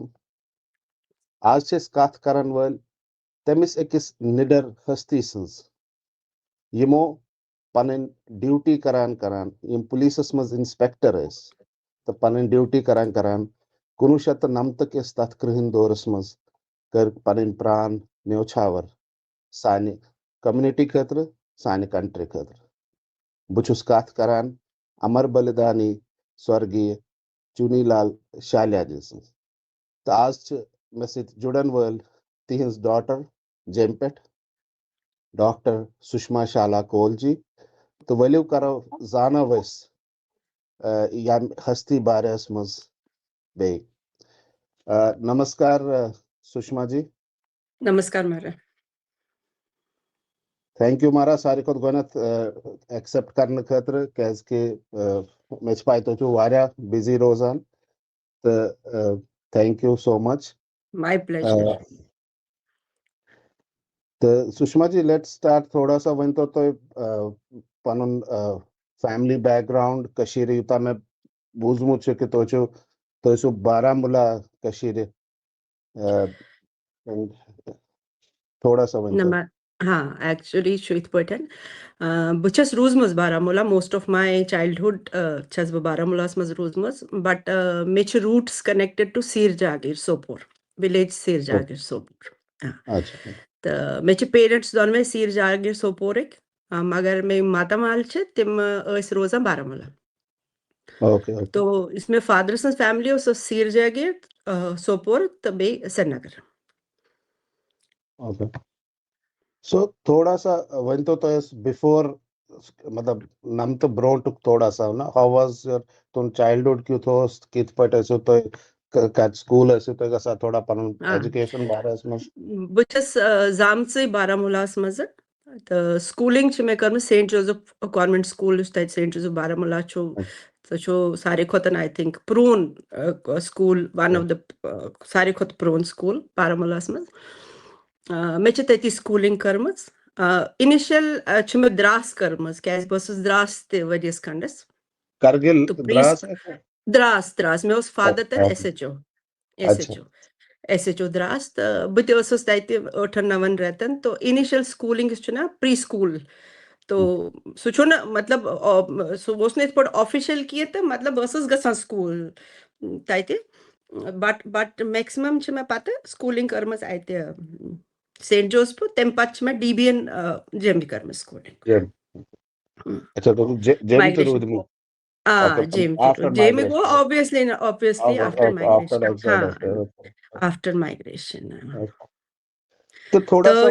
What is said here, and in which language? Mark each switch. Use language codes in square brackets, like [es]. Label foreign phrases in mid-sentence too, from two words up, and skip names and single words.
[ks] आज छे कथ करन वल तमिस अकिस निडर हस्ती सन्स यमो पन ड्यूटी करान करान यम पुलिसस मज इंस्पेक्टर अस तो पन ड्यूटी करान करान 1990 किस तथ कृहन दौरस मज कर पन प्राण न्योछावर सानि कम्युनिटी खतर सानि कंट्री खतर। बुछुस कथ करान अमर बलिदानी स्वर्गीय चुनीलाल शाल्या जी सन्ज। तो आज मे सत जुड़न वल तिहंज डॉटर जेम पे डॉक्टर सुषमा शाला कोल जी। तो वलियो करो जाना वस याम हस्ती बारस मज बे। नमस्कार सुषमा जी। नमस्कार मारा। [en] thank you [ks] मारा सारी खुद गोनत एक्सेप्ट करने खतर कैज के मे पाई तो वारिया बिजी रोजान तो [en] thank you so much. my pleasure. [ks] तो सुषमा जी [en] let's start [ks] थोड़ा सा वन तो पन [en] family background [ks] कशीर युता में बूझमुत कि तो बारामूला कशीर थोड़ा सा वन तो हाँ एक्चुअली इत पटन बस रूजम बारामूला [en] most of my childhood [ks] छस बारामूला मज रूजम बट मे [en] roots connected to [ks] सीर जागीर सोपोर विलेज सीर जागीर सोपोर। अच्छा तो मे पेरेंट्स दोनवे सीर जागीर सोपोरिक मगर मे मातामाल तिम रोजान बारामूला। ओके तो इसमें फादर सं फैमिली सीर जागीर सोपोर तो बे श्रीनगर। [en] okay so [ks] थोड़ा सा वन तो बिफोर मतलब नम तो ब्रोंट थोड़ा सा ना [en] how was your [ks] तुम चाइल्डहुड क्यों थो कित पट ऐसे तो का स्कूल ऐसे तो का थोड़ा पन एजुकेशन बारे में बस जामच बारामूला मज तो स्कूलिंग मे कर सेंट जोसेफ कॉन्वेंट स्कूल सेंट जोसेफ बारामूला सारे खोतन [en] I think [ks] प्रून स्कूल [en] one of the [ks] सारे खोत प्रून स्कूल बारामूला मज मे तती स्कूलिंग कर्म इनिशियल मे द्रास कर्म क्या बस द्रास वरियस खंडस करगिल द्रास द्रास द्रास मे फादर तथ SHO द्रास तो बस तत 8-9 रेतन तो इनिशियल स्कूलिंग [en] pre school [ks] तो सह ना मतलब सह ऑफिशियल किए तो मतलब बस गसान स्कूल तत बट मैक्सिमम मे पत स्कूलिंग कर्म अत सेंट जोसेफ तम पे मे DBN जेम कर्म स्कूलिंग। अच्छा तो जेम तो रूद में जेम गो [en] obviously after migration। हाँ after migration। [ks] तो थोड़ा सा